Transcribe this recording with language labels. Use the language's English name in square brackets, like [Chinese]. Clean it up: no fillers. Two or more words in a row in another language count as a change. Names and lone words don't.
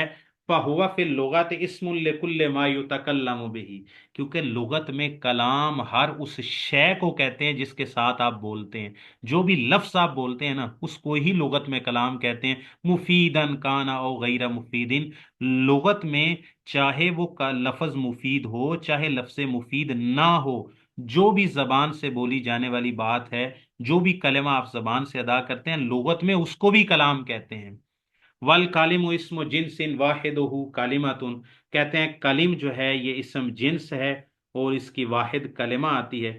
[Arabic] فہو فی اللغت اسم لکل ما یتکلم بہ، [Urdu] کیونکہ لغت میں کلام ہر اس شے کو کہتے ہیں جس کے ساتھ آپ بولتے ہیں. جو بھی لفظ آپ بولتے ہیں نا اس کو ہی لغت میں کلام کہتے ہیں. [Arabic] مفیدن کانا او غیر مفیدن، [Urdu] لغت میں چاہے وہ لفظ مفید ہو چاہے لفظ مفید نہ ہو، جو بھی زبان سے بولی جانے والی بات ہے، جو بھی کلمہ آپ زبان سے ادا کرتے ہیں، لغت میں اس کو بھی کلام کہتے ہیں. [Arabic] والکالم اسم جنس واحدہ کلمۃ، [Urdu] کہتے ہیں کلم جو ہے یہ اسم جنس ہے اور اس کی واحد کلمہ آتی ہے.